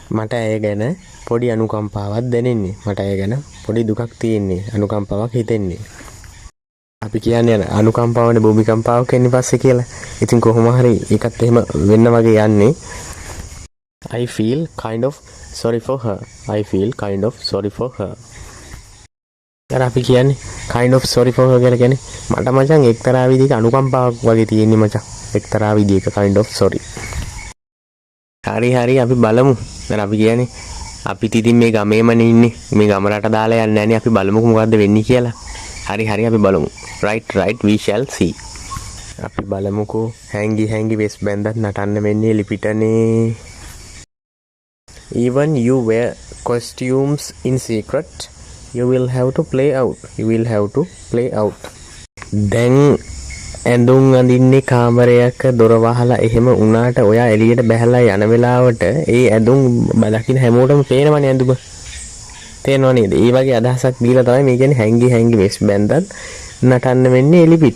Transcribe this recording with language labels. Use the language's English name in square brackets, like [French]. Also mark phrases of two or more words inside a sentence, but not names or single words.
[Sinhala] මට ඇය ගැන පොඩි අනුකම්පාවක් දැනෙන්නේ. මට ඇය ගැන පොඩි දුකක් තියෙන්නේ. අනුකම්පාවක් හිතෙන්නේ. අපි කියන්නේ අනුකම්පාවනේ භූමිකම්පාවක් එන්නේ පස්සේ කියලා. ඉතින් කොහොම හරි ඒකත් එහෙම වෙන්න වගේ යන්නේ. [English] I feel kind of sorry for her. I feel kind of sorry for her. [Sinhala] අර අපි කියන්නේ [English] kind of sorry for her [Sinhala] කියලා කියන්නේ මට මචං එක්තරා විදිහක අනුකම්පාවක් වගේ තියෙන්නේ මචං. එක්තරා විදිහක [English] kind of sorry. [Sinhala] හරි අපි බලමු. දැන් අපි කියන්නේ අපිත් ඉතින් මේ ගමේමනේ ඉන්නේ. මේ ගම රට දාලා යන්නේ නැහනේ. අපි බලමුකෝ මොකද්ද වෙන්නේ කියලා. හරි අපි බලමු. [English] Right we shall see. [Sinhala] අපි බලමුකෝ හැංගි වෙස් බැන්දත් නටන්න වෙන්නේ ලිපිටනේ. [English] Even you wear costumes in secret, you will have to play out. [Sinhala] දැන් ඇඳුම් අඳින්නේ කාමරයක දොර වහලා එහෙම උනාට ඔයා එළියට බැහැලා යන වෙලාවට ඒ ඇඳුම් දකින්න හැමෝටම පේනවනේ ඇඳුම. තේරෙනව නේද? ඒ වගේ අදහසක් දීලා තමයි මේ කියන්නේ හැංගි වෙස් බැන්දත් නටන්න වෙන්නේ එළිපිට.